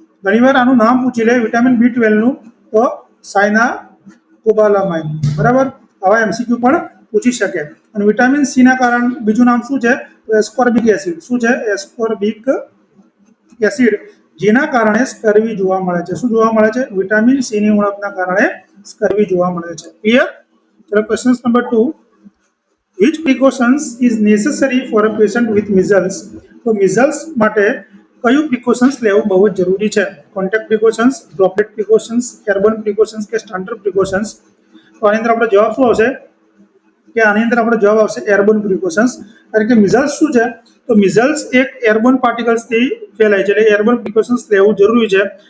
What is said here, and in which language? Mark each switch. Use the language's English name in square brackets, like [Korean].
[Gujarati] ઘણીવાર આનું નામ પૂછી લે વિટામિન B12 નું, તો સાયનાકોબાલામાઇન, બરાબર। આવા એમસીક્યુ પણ પૂછી શકે। અને વિટામિન સી ના કારણ બીજું નામ શું છે? Ascorbic acid. શું છે? એસ્કોર્બિક એસિડ, જેના કારણે સ્કર્વી જોવા મળે છે। શું જોવા મળે છે? વિટામિન સી ની ઉણપના કારણે સ્કર્વી જોવા મળે છે। ક્લિયર? [English] ચલો question number 2, which precautions is necessary for a patient with measles? [Gujarati] તો measles માટે કયું પ્રિકોશન્સ લેવું બહુ જ જરૂરી છે? Contact precautions, droplet precautions, airborne precautions કે સ્ટાન્ડર્ડ પ્રિકોશન્સ? તો આની અંદર આપણો જવાબ શું આવશે? કે આની અંદર આપણો જવાબ આવશે એરબોર્ન પ્રિકોશન્સ। કારણ કે મિઝલ્સ શું છે? તો મિઝલ્સ એક એરબોર્ન પાર્ટિકલ્સથી ફેલાય છે, એટલે એરબોર્ન પ્રિકોશન્સ લેવું જરૂરી છે।